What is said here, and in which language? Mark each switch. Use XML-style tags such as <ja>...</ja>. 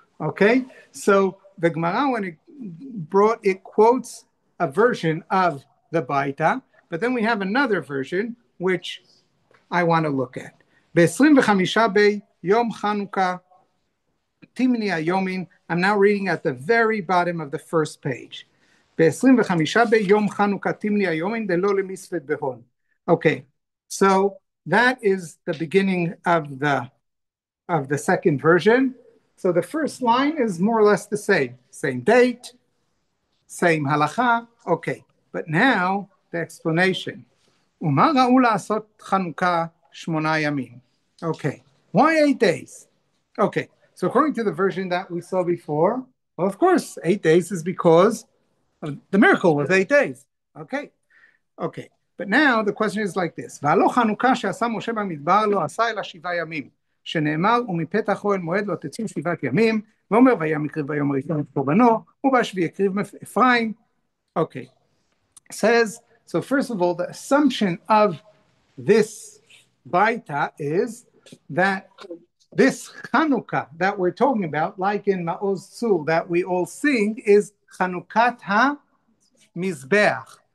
<en>Okay, so the Gemara, when it quotes a version of the Baita, but then we have another version which I want to look at.</en> <arc>ב-25 ביום חנוכה תמני היומין.</arc> <en>I'm now reading at the very bottom of the first page.</en> <arc>ב-25 ביום חנוכה תמני היומין דלא למספד בהון.</arc> <en>Okay, so that is the beginning of the second version. So the first line is more or less the same date, same halacha. Okay, but now the explanation.</en> <he>ומה ראו לעשות חנוכה 8 ימים?</he> <en>Okay, why 8 days? Okay, so according to the version that we saw before, well, of course, 8 days is because the miracle was 8 days. Okay. But now the question is like this.</en> <he>והלא חנוכה שעשה משה במדבר לא עשה אלא 7 ימים. שנאמר, ומפתח אוהל מועד לא תצאו 7 ימים, ואומר, וים הקריב ביום הראשון את קורבנו, ובשביעי הקריב אפרים.</he> <en>Okay. It says, so first of all, the assumption of this baita is that this Hanukkah that we're talking about, like in Ma'oz Tzul that we all sing, is Chanukkat HaMizbeach.</en>